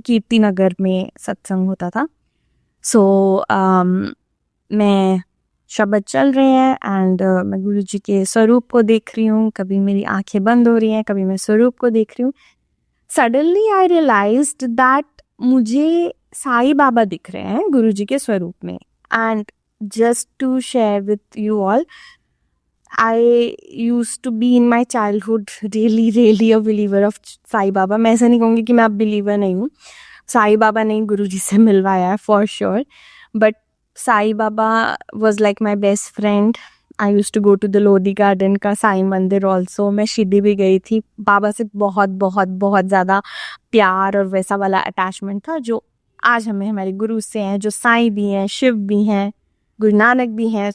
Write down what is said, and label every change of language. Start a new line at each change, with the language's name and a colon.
Hindi: कीर्ति नगर में सत्संग होता था। सो मैं शब्द चल रहे हैं एंड मैं गुरु जी के स्वरूप को देख रही हूँ, कभी मेरी आंखें बंद हो रही हैं, कभी मैं स्वरूप को देख रही हूँ.
English: suddenly I realised that
Hindi: मुझे साईं बाबा दिख रहे हैं गुरु जी के स्वरूप में.
English: And just to share with you all, I used to be in my childhood really a believer of Sai Baba.
Hindi: मैं ऐसा नहीं कहूँगी कि मैं अब बिलीवर नहीं हूँ. साईं बाबा ने गुरु जी से मिलवाया है
English: For sure, but Sai Baba was like my best friend. I use to go to the Lodhi garden का Sai mandir also.
Hindi: मैं शिरडी भी गई थी. बाबा से बहुत बहुत बहुत ज़्यादा प्यार और वैसा वाला अटैचमेंट था जो आज हमें हमारे गुरु से हैं, जो साईं भी हैं, शिव भी हैं, गुरु नानक भी हैं.